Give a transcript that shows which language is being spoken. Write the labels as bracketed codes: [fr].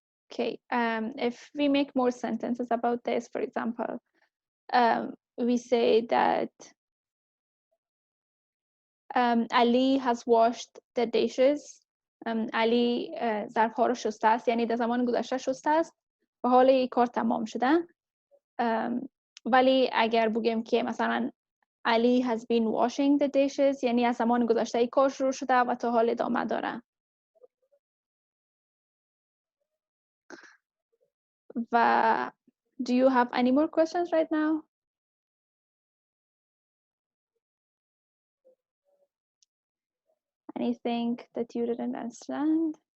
[en] Okay, if we make more sentences about this, for example, we say that Ali has washed the dishes. [fa] علی ظرف‌ها رو شسته است، یعنی در زمان گذشته شسته است و حال این کار تمام شده. ولی اگر بگیم که مثلا [en] Ali has been washing the dishes، [fa] یعنی از زمان گذشته این کار شروع شده و تا حال ادامه داره. [en] و do you have any more questions right now? Anything that you didn't understand?